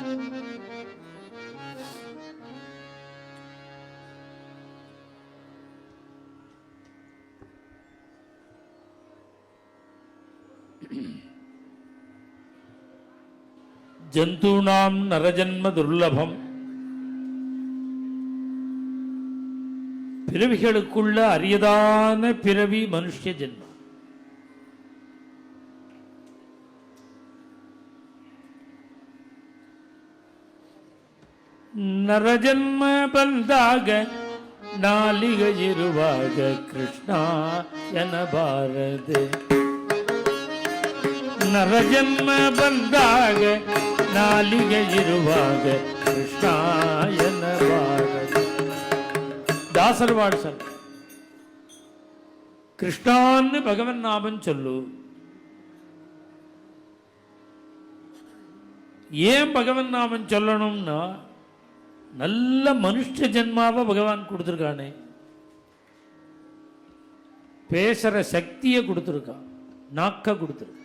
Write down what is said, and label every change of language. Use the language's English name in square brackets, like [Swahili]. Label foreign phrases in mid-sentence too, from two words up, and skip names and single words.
[Sanskrit] जंतूनां नरजन्म दुर्लभम [Tamil] பிறவிகளுக்குள்ள அரியதான பிறவி மனுஷ்ய ஜென்மம். [Kannada] நரஜன்ம ಬಂದಾಗ ನಾಲಿಗೆಯಿರುವಾಗ ಕೃಷ್ಣ ಎನ್ನಬಾರದೆ. ನರಜನ್ಮ ಬಂದಾಗ ನಾಲಿಗೆಯಿರುವಾಗ ಕೃಷ್ಣ ಎನ್ನಬಾರದೆ. [Tamil] தாசர் வாழ்சன் கிருஷ்ணான்னு பகவன் நாமம் சொல்லு. ஏன் பகவன் நாமம் சொல்லணும்னா, நல்ல மனுஷ ஜென்மாவை பகவான் கொடுத்துருக்கானே, பேசுற சக்தியை கொடுத்துருக்கான், நாக்க கொடுத்துருக்கான்.